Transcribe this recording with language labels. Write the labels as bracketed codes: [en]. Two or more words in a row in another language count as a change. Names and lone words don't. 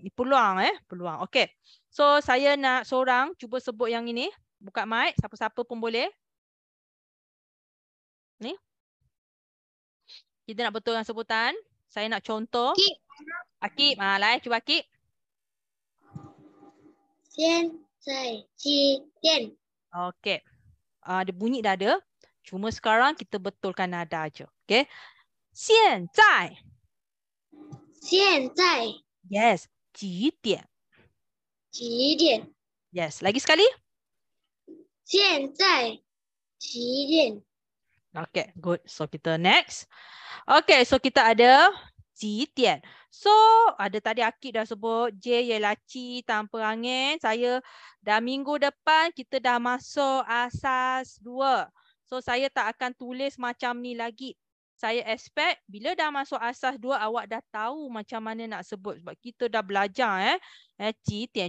[ms] Ni peluang peluang. Okey. So saya nak seorang cuba sebut yang ini, buka mic, siapa-siapa pun boleh. Ni. Kita nak betulkan sebutan. Saya nak contoh. Akib, lai cuba Akib. [zh] 现在几点？ [ms] Okey. Dia bunyi dah ada. Cuma sekarang kita betulkan nada aja. Okey. [zh] 现在现在 Yes. 几点几点？ [ms] Yes. Lagi sekali. [zh] 现在几点？ [en] Okay, good. [ms] So kita next. Okay, so kita ada 几点. So ada tadi Akid dah sebut J ialah ci tanpa angin. Saya dah minggu depan kita dah masuk asas 2. So saya tak akan tulis macam ni lagi. Saya expect bila dah masuk asas 2 awak dah tahu macam mana nak sebut sebab kita dah belajar ci tian.